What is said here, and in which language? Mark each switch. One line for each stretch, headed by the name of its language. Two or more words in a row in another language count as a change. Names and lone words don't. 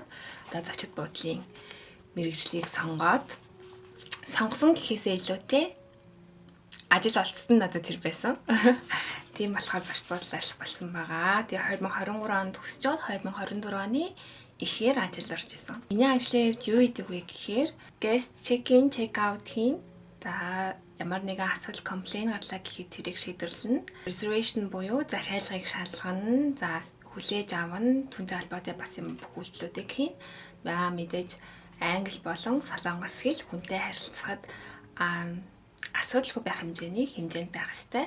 Mongolian: Одоо зочид буудлын мэргэжлийг сонгоод сонгосон гэхээсээ илүүтэй ажил олцсон надад тэр байсан. Тийм болохоор зочд буудал ажиллах болсон байгаа. Тэгээ 2023 онд төгсчод 2024 оны ихээр ажил орж исэн. Миний ажлын хувьд юу хийдэг вэ гэхээр
English: guest check-in, check-out
Mongolian: хийн. За ямар нэгэн асуудал комплейн гарлаа гэхэд тэрийг шийдвэрлэнэ. Reservation буюу захиалгыг шалгана. За хүлээж авна. Түүнтэй холбоотой бас юм бүх үйлдэлүүдийг хийн. За мэдээж англи болон солонгос хэл хүнтэй харилцахад асуудалгүй байх хэмжээнд байх ёстой.